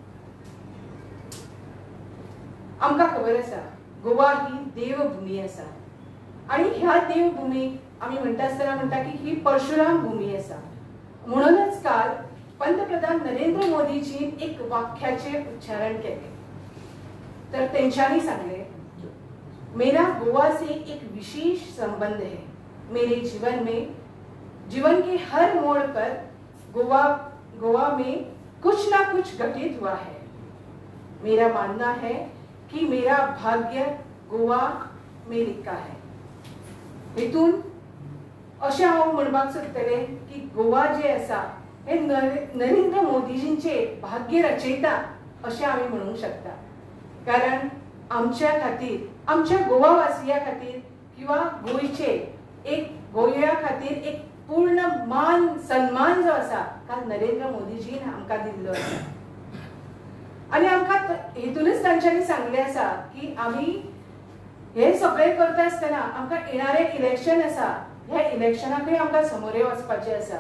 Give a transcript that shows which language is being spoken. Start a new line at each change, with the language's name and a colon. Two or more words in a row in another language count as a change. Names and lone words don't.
Konkani: आमकां खबर आसा गोवा ही देवभूमी आसा आणि ह्या देवभूमीक आमी म्हणटा आसतना म्हणटा की ही परशुराम भूमी आसा. म्हणूनच काल पंतप्रधान नरेंद्र मोदीजीन एक वाक्याचे उच्चारण केले तर तेंच्यांनी सांगले
Hindi: मेरा गोवा से एक विशेष संबंध है. मेरे जीवन के हर मोड़ पर गोवा में कुछ ना कुछ घटित हुआ है. मेरा मानना है कि मेरा भाग्य गोवा में लिखा है.
Konkani: हेतून अशें हांव म्हणपाक सोदतले की गोवा जे आसा हे नरेंद्र मोदीजींचे भाग्य रचयता अशें आमी म्हणूंक शकता कारण आमच्या खातीर आमच्या गोवावासिया खातीर किंवा गोंयच्या खातीर एक पूर्ण मान सन्मान जो आसा काल नरेंद्र मोदीजीन आमकां दिल्लो आसा आणि आमकां हेतूनच तांच्यांनी सांगले आसा की आमी हे सगळे करता आसतना आमकां येणारे इलेक्शन आसा ह्या इलेक्शनाकय आमकां समोरे वचपाचें आसा.